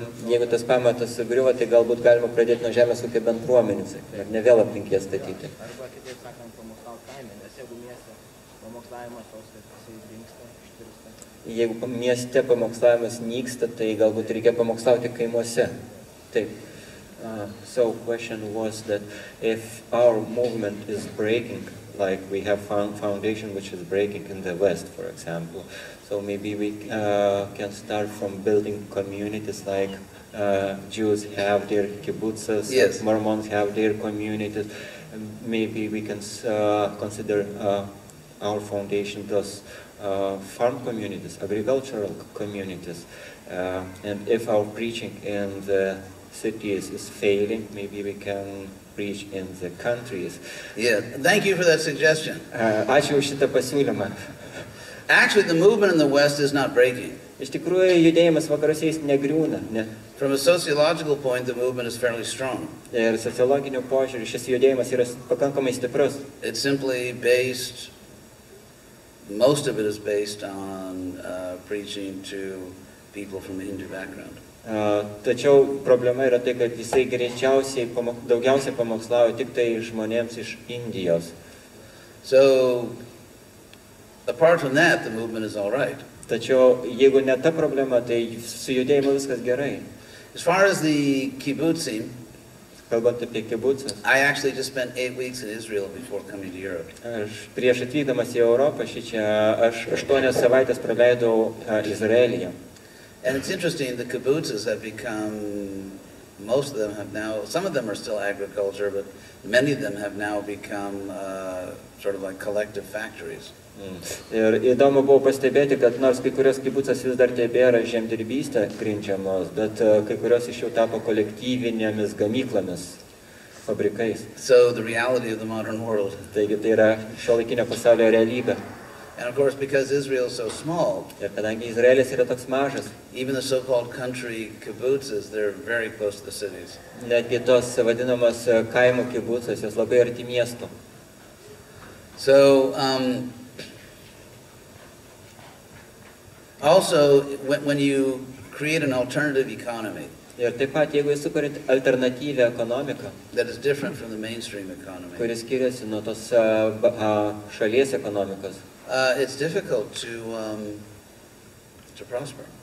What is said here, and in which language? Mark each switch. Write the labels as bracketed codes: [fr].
[lt] Jeigu tas pamatas sugriuvo, tai galbūt galima pradėti nuo žemės ūkio bendruomenės, ar ne vėl aplink jas statyti. Arba kitaip sakant, pamokslauti kaime, nes jeigu mieste pamokslavimas tos, kad jisai dingsta, ištirsta. Jeigu mieste pamokslavimas nyksta, tai galbūt reikia pamokslauti kaimuose. Taip. [en] So question was that if our movement is breaking, like we have found foundation which is breaking in the West, for example, so maybe we can start from building communities like Jews have their kibbutzes, Yes. Mormons have their communities. Maybe we can consider our foundation those farm communities, agricultural communities. And if our preaching in the cities is failing, maybe we can preach in the countries. Yeah. Thank you for that suggestion. [lt] Ačiū už šitą pasiūlymą. [en] Actually, the movement in the West is not breaking. [lt] Iš tikrųjų, judėjimas vakaruose jis negriūna, ne? [en] From a sociological point, the movement is fairly strong. [lt] Ir sociologiniu požiūriu šis judėjimas yra pakankamai stiprus. [en] It's simply based, most of it is based on preaching to people from a Hindu background. [lt] Tačiau problema yra tai, kad jisai greičiausiai daugiausiai pamokslauja tik tai žmonėms iš Indijos. [en] So, apart from that, the movement is all right. [lt] Tačiau jeigu ne ta problema, tai su judėjimu viskas gerai. [en] As far as the kibbutzim, [lt] Kalbant apie kibucus. [en] I actually just spent 8 weeks in Israel before coming to Europe. [lt] Aš prieš atvykdamas į Europą aš 8 savaitės praleidau Izraelyje. [en] And it's interesting, the kibbutzes have become, most of them have now, some of them are still agriculture, but many of them have now become sort of like collective factories. [lt] Ir įdomu buvo pastebėti, kad nors kai kurios kibucas vis dar tebėra žemdirbystę grindžiamos, bet kai kurios iš jų tapo kolektyvinėmis gamyklomis, fabrikais. [en] So the reality of the modern world. [lt] Taigi tai yra šiuolaikinio pasaulio realybė. [en] And of course, because Israel is so small, [lt] Ir kadangi Izraelis yra toks mažas, [en] even the so-called country kibbutzes, they're very close to the cities. [lt] netgi tos vadinamos kaimo kibucas, jos labai arti miestų. [en] So, also, when you create an alternative economy [lt] Ir taip pat, jeigu jūs sukuriat alternatyvią ekonomiką, [en] that is different from the mainstream economy, [lt] kuris skiriasi nuo tos šalies ekonomikos, [en] it's difficult to prosper